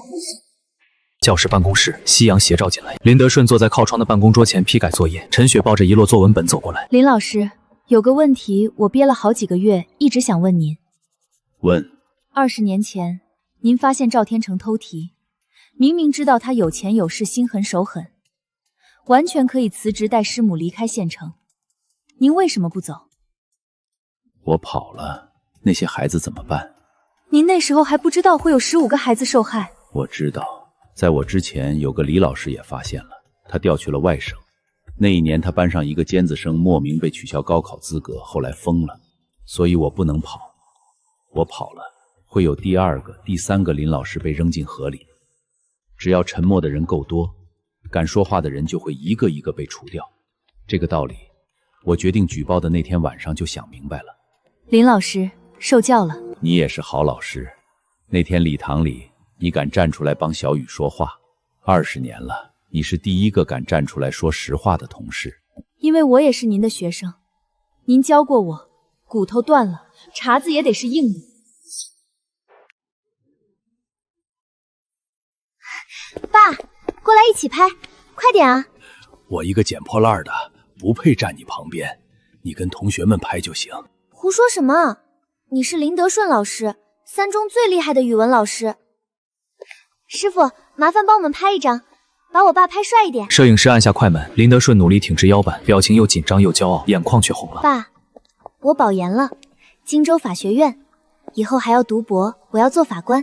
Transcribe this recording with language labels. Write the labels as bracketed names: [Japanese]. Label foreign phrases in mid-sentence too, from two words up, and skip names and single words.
[Chinese] 教室辦公室，夕陽斜照進來，林德順坐在靠窗的辦公桌前批改作業，陳雪抱着一摞作文本走過來。林老師，有個問題我憋了好幾個月，一直想問您。問。 20年前，您發現趙天成偷題，明明知道他有錢有勢，心狠手狠，完全可以辭職帶師母離開縣城，您為什麼不走？我跑了，那些孩子怎麼辦？您那時候還不知道會有15個孩子受害。我知道，在我之前有個李老師也發現了，他調去了外省。那一年他班上一個尖子生莫名被取消高考資格，後來瘋了，所以我不能跑。我跑了，會有第2個、第3個林老師被扔進河裡。只要沉默的人夠多， 敢說話的人就會一個一個被除掉。這個道理，我決定舉報的那天晚上就想明白了。林老師，受教了。你也是好老師。那天禮堂裡，你敢站出來幫小雨說話，20年了，你是第一個敢站出來說實話的同事。因為我也是您的學生，您教過我，骨頭斷了，碴子也得是硬的。爸，过来一起拍，快点啊！我一个捡破烂的，不配站你旁边，你跟同学们拍就行。胡说什么？你是林德顺老师，3中最厲害的語文老師。師傅，麻煩幫我們拍一張，把我爸拍帥一點。攝影師按下快門，林德順努力挺直腰板，表情又緊張又驕傲，眼眶卻紅了。爸，我保研了，荊州法學院，以後還要讀博，我要做法官。